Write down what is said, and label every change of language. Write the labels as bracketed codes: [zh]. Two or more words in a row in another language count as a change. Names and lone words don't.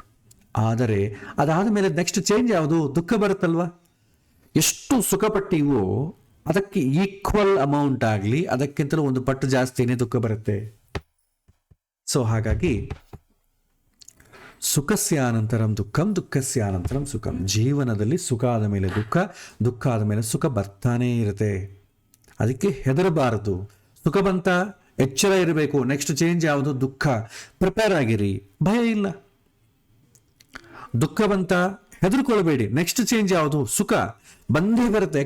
[kn] ಆದರೆ ಅದಾದ ಮೇಲೆ [en] next change [kn] ಯಾವುದು, ದುಃಖ ಬರುತ್ತಲ್ವ. ಎಷ್ಟು ಸುಖಪಟ್ಟಿವೋ ಅದಕ್ಕೆ [en] equal amount [kn] ಆಗಲಿ, ಅದಕ್ಕಿಂತಲೂ ಒಂದು ಪಟ್ಟು ಜಾಸ್ತಿನೇ ದುಃಖ ಬರುತ್ತೆ. [sa] ಸೊ ಹಾಗಾಗಿ सुखस्य अनन्तरं दुःखं, दुःखस्य अनन्तरं सुखं. [kn] ಜೀವನದಲ್ಲಿ ಸುಖ ಆದ ಮೇಲೆ ದುಃಖ, ದುಃಖ ಆದ ಮೇಲೆ ಸುಖ ಬರ್ತಾನೇ ಇರುತ್ತೆ. ಅದಕ್ಕೆ ಹೆದರಬಾರದು. ಸುಖ ಬಂತ ಎಚ್ಚರ ಇರಬೇಕು, [en] next change [kn] ಯಾವುದು, ದುಃಖ, ಪ್ರಿಪೇರ್ ಆಗಿರಿ, ಭಯ ಇಲ್ಲ. ದುಃಖ ಬಂತ ಹೆದರ್ಕೊಳ್ಬೇಡಿ, [en] next change [kn] ಯಾವುದು, ಸುಖ ಬಂದೇ ಬರುತ್ತೆ.